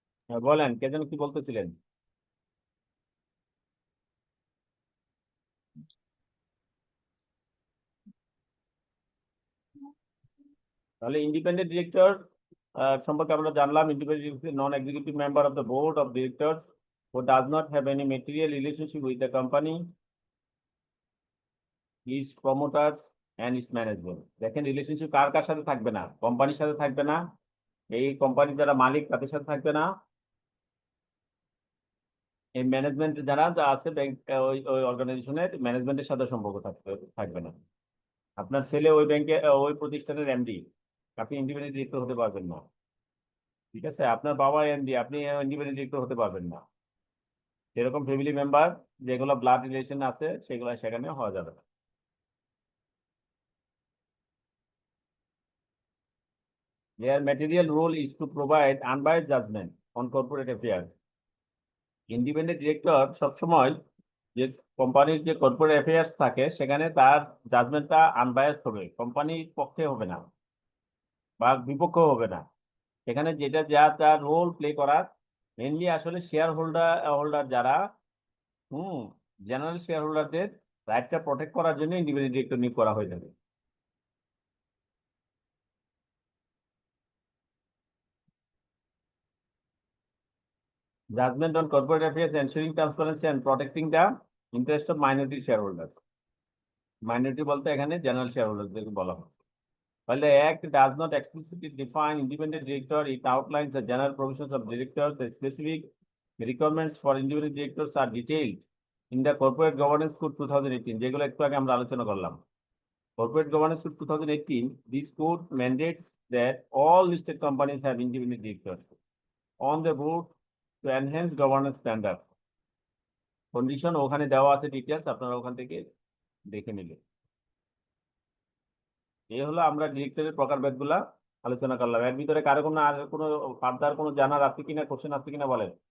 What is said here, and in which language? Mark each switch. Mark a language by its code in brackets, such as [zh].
[bn] হ্যাঁ, বলেন কে যেন কি বলতেছিলেন। তাহলে ইন্ডিপেন্ডেন্ট ডিরেক্টর সম্পর্কে আমরা জানলাম। [en] Independent non executive member of the board of directors who does not have any material relationship with the company, its promoters and its management. [bn] দেখেন রিলেশনশিপ কার কার সাথে থাকবে না, কোম্পানির সাথে থাকবে না, এই কোম্পানির যারা মালিক তাদের সাথে থাকবে না, এই ম্যানেজমেন্ট যারা আছে ব্যাংক, ওই ওই অর্গানাইজেশনের ম্যানেজমেন্টের সাথে সম্পর্ক থাকবে না। আপনার ছেলে ওই ব্যাংকে ওই প্রতিষ্ঠানের এমডি, আপনি ইন্ডিপেন্ডেন্ট ডিরেক্টর হতে পারবেন না। ঠিক আছে, আপনার বাবা এমডি, আপনি ইন্ডিপেন্ডেন্ট ডিরেক্টর হতে পারবেন না। যেরকম ফ্যামিলি মেম্বার যেগুলো ব্লাড রিলেশন আছে সেগুলো সেখানে হওয়া যাবে না। [en] Their material role is to provide unbiased judgment on corporate affairs. [bn] Independent director সবসময় যে কোম্পানির যে কর্পোরেট অ্যাফেয়ার্স থাকে সেখানে তার জাজমেন্টটা আনবায়াসড হবে, কোম্পানির পক্ষে হবে না বা বিপক্ষ হবে না। সেখানে যেটা যা তার রোল প্লে করার, মেনলি আসলে শেয়ার হোল্ডার যারা জেনারেল শেয়ার হোল্ডারদের রাইটটা প্রোটেক্ট করার জন্য ইন্ডিপেন্ডেন্ট ডিরেক্টর নিয়োগ করা হয়ে থাকে। [en] Judgment on corporate affairs, ensuring transparency and protecting the interest of minority shareholders. [bn] Minority বলতে এখানে জেনারেল শেয়ারহোল্ডারদেরকে বলা হয়। [en] While the Act does not explicitly define independent director, it outlines the general provisions of directors. The specific requirements for independent directors are detailed in the Corporate Governance Code 2018, [bn] যেগুলো একটু আগে আমরা আলোচনা করলাম। [en] Corporate Governance Code 2018, this code mandates that all listed companies have independent directors on the board to enhance governance standard. [bn] Condition ওখানে দেওয়া আছে, details আপনারা ওখান থেকে দেখে নিলে। এই হলো আমরা ডিরেক্টরের প্রকারভেদগুলা আলোচনা করলাম। এর ভিতরে কারো কোনো আর কোনো ফার্দার কোনো জানার আছে কিনা, কোশ্চেন আছে কিনা বলেন।